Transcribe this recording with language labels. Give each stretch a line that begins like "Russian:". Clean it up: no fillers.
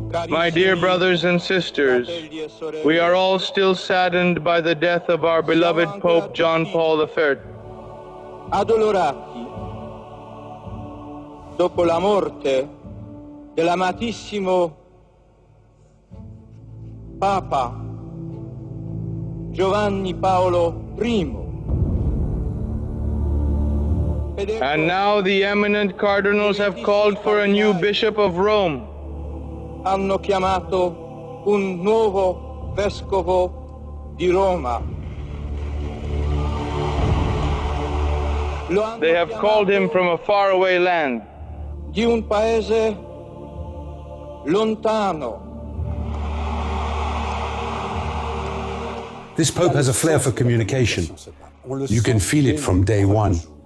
English: My dear brothers and sisters, we are all still saddened by the death of our beloved Pope John Paul III.
Italian: Addolorati dopo la morte dell'amatissimo Papa Giovanni Paolo I.
English: And now the eminent cardinals have called for a new Bishop of Rome.
Italian: Hanno chiamato un nuovo vescovo di Roma.
English: They have called him from a faraway land.
Italian: Di un paese lontano.
English: This pope has a flair for communication. You can feel it from day one.